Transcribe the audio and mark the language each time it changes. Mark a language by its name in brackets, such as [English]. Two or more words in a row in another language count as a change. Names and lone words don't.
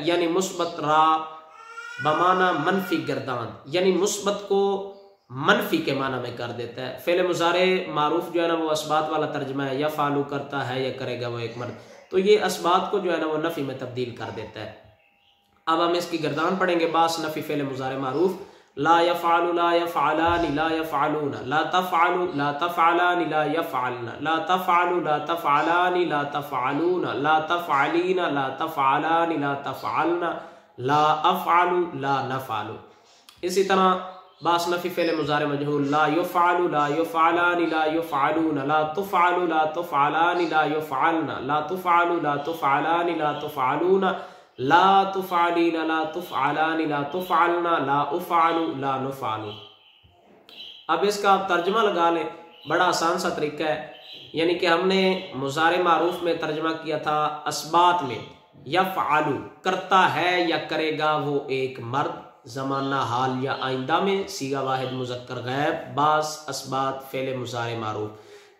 [Persian] یعنی مثبت را بمعنا منفی گردان, [Urdu] یعنی مثبت کو منفی کے معنی میں کر دیتا ہے. فعل مضارع معروف جو ہے نا وہ اثبات والا ترجمہ ہے، یا فعلو کرتا ہے یا کرے گا وہ ایک مرد، تو یہ اثبات کو جو ہے نا وہ نفی میں تبدیل کر دیتا ہے. اب ہم اس کی گردان پڑھیں گے. باب نفی فعل مضارع معروف, [Arabic] لا يفعلُ لا يفعلانِ لا يفعلون، لا تفعلُ لا تفعلانِ لا يفعلن، لا تفعلُ لا تفعلانِ لا تفعلون، لا تفعلين لا تفعلانِ لا تفعلن، لا أفعلُ لا نفعلُ. [Urdu] اسی طرح باب نفی فعل مضارع مجہول, [Arabic] لا يُفعلُ لا يُفعلانِ لا يُفعلون، لا تُفعلُ لا تُفعلانِ لا يُفعلن، لا تُفعلُ لا تُفعلانِ لا تُفعلون، لا تُفعلين لا تُفعلانِ لا تُفعلن، لا أُفعلُ لا نُفعلُ. [Urdu] اب اس کا آپ ترجمہ لگا لیں، بڑا آسان سا طریقہ ہے. یعنی کہ ہم نے مضارع معروف میں ترجمہ کیا تھا اثبات میں، یفعلُ کرتا ہے یا کرے گا وہ ایک مرد، زمانہ حال یا آئندہ میں، صیغہ واحد مذکر غائب، باب اثبات فعل مضارع معروف.